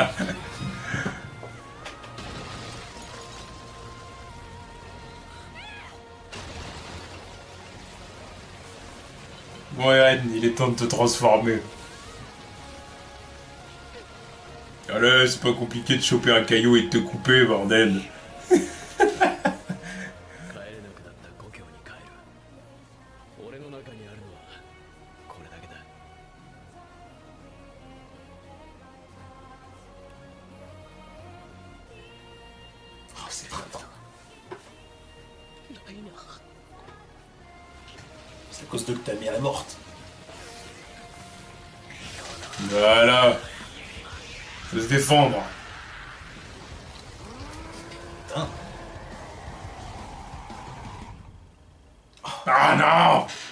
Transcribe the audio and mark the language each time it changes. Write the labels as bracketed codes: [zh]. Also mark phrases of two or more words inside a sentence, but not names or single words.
[fr] Bon Eren, il est temps de te transformer. Allez, c'est pas compliqué de choper un caillou et de te couper, bordel. [ja] 帰れなくなった故郷に帰る。俺の中にあるのはこれだけだ。 [fr] Ah, c'est pas tant. [ja] ライナー。 [fr] C'est à cause de que ta mère est morte. Voilà. Faut se défendre. Putain. Ah non.